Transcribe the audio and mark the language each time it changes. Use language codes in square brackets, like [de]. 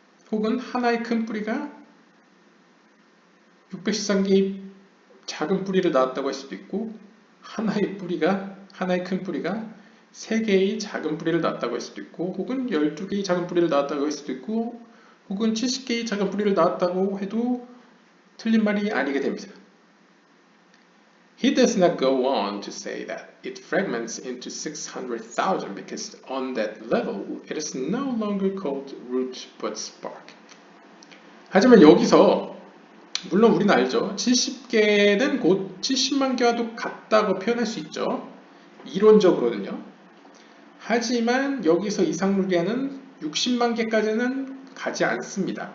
[ko] 혹은 하나의 큰 뿌리가 613개의 작은 뿌리를 낳았다고 할 수도 있고 하나의 큰 뿌리가 3개의 작은 뿌리를 낳았다고 할 수도 있고 혹은 12개의 작은 뿌리를 낳았다고 할 수도 있고 혹은 70개의 작은 뿌리를 낳았다고 해도 틀린 말이 아니게 됩니다. [en] He does not go on to say that it fragments into 600,000 because on that level it is no longer called root but spark. [ko] 하지만 여기서 물론 우리는 알죠. 70개는 곧 70만 개와도 같다고 표현할 수 있죠. 이론적으로는요. 하지만 여기서 이상물계는 60만 개까지는 가지 않습니다.